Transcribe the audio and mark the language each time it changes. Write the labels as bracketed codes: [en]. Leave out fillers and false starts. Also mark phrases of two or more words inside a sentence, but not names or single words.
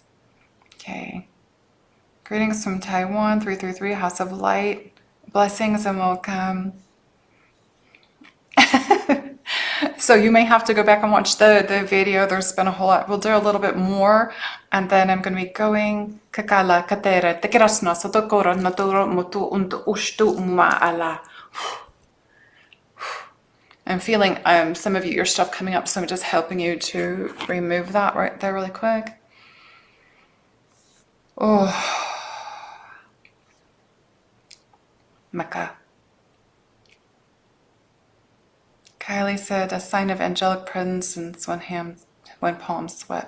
[en] Okay. Greetings from Taiwan, 333, House of Light. Blessings and welcome. So you may have to go back and watch the video. There's been a whole lot. We'll do a little bit more, and then I'm going to be going. Kakala katere tekerasna sotokoro naturo mutu untu ushtu maala. I'm feeling some of your stuff coming up, so I'm just helping you to remove that right there really quick. Oh, Maka. Kylie said, a sign of angelic presence when palms sweat.